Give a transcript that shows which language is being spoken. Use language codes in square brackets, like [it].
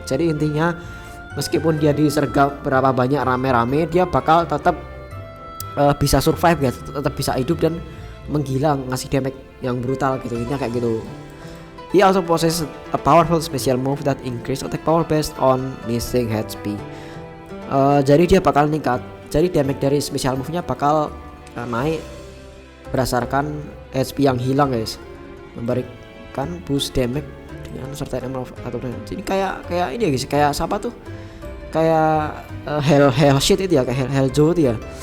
[id] Jadi intinya meskipun dia disergap berapa banyak rame-rame, dia bakal tetap bisa survive ya, tetap bisa hidup dan menggila, ngasih damage yang brutal gitu, intinya kayak gitu. [en] He also possesses a powerful special move that increase attack power based on missing HP. [id] Jadi dia bakal meningkat. Jadi damage dari special move-nya bakal naik berdasarkan HP yang hilang guys. Memberikan boost damage dengan [en] certain amount [id] atau jadi kayak ini ya guys, kayak siapa tuh? Kayak hell shit itu ya, kayak hell Joe itu ya.